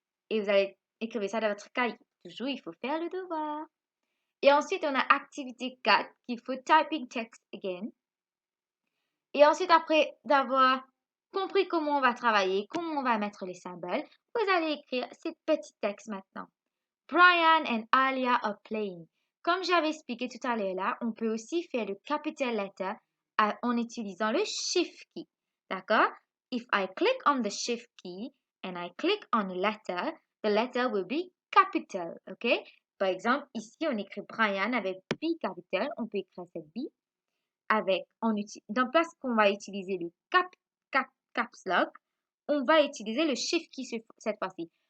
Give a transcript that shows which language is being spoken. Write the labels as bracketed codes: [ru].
[fr] Et vous allez écrire ça dans votre cahier. Toujours, il faut faire le devoir. Et ensuite, on a activité 4, qu'il faut [en] typing text again. [fr] Et ensuite, après d'avoir compris comment on va travailler, comment on va mettre les symboles, vous allez écrire ces petits textes maintenant. [en] Brian and Alia are playing. [fr] Comme j'avais expliqué tout à l'heure là, on peut aussi faire le capital letter en utilisant le shift key. D'accord? [en] If I click on the shift key and I click on the letter will be capital. OK? [fr] Par exemple, ici, on écrit Brian avec B capital. On peut écrire cette B avec, dans place qu'on va utiliser le caps lock, on va utiliser le shift key cette fois-ci.